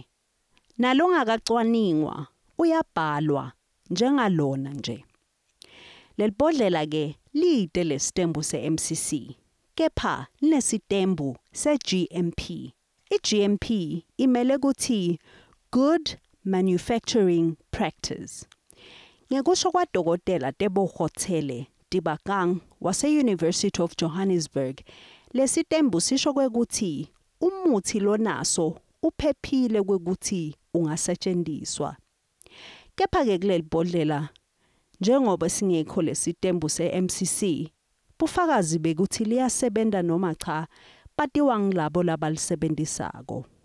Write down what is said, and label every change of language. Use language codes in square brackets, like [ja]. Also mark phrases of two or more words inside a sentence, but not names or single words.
[ss] Nalongakacwaningwa uyabhalwa njengalona nje. Lelibhodlela ke lide lestembu se-MCC, kepha linesitembu se-GMP. I-GMP imele kuthi [en] Good Manufacturing Practice. [ss] Ngekusho kwaDokotela Tebohotsele Dibakang wase-University of Johannesburg, lesitembu sisho kwekuthi umuthi lonaso uphephile kwekuthi ungasetshenziswa. Kepha ke kuleli bhodlela njengoba singekho lesitembu se-MCC, bufakazi bekuthi liyasebenza noma cha batiwa ngilabo labalisebenzisako.